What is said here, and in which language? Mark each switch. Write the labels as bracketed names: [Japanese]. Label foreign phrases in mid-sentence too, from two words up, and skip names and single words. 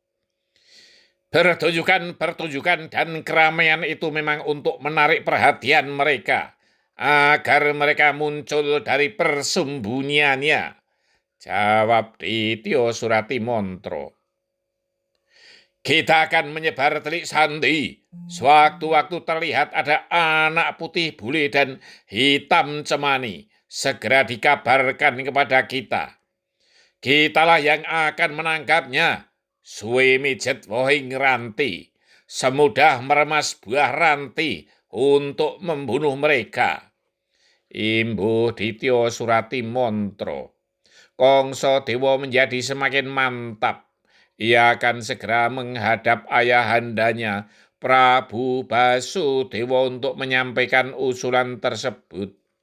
[Indonesian] Pertunjukan dan keramaian itu memang untuk menarik perhatian mereka, agar mereka muncul dari persembunyiannya, jawab Dityo Suratimantro. Kita akan menyebar telik sandi. Sewaktu-waktu terlihat ada anak putih bule dan hitam cemani, segera dikabarkan kepada kita. Kitalah yang akan menangkapnya. [Javanese] Suwe mijet wohing ranti, [Indonesian] semudah meremas buah ranti untuk membunuh mereka. Imbuh Dityo Suratimantro. Kongso Dewa menjadi semakin mantap. Ia akan segera menghadap ayahandanya, Prabu Basudewa, untuk menyampaikan usulan tersebut.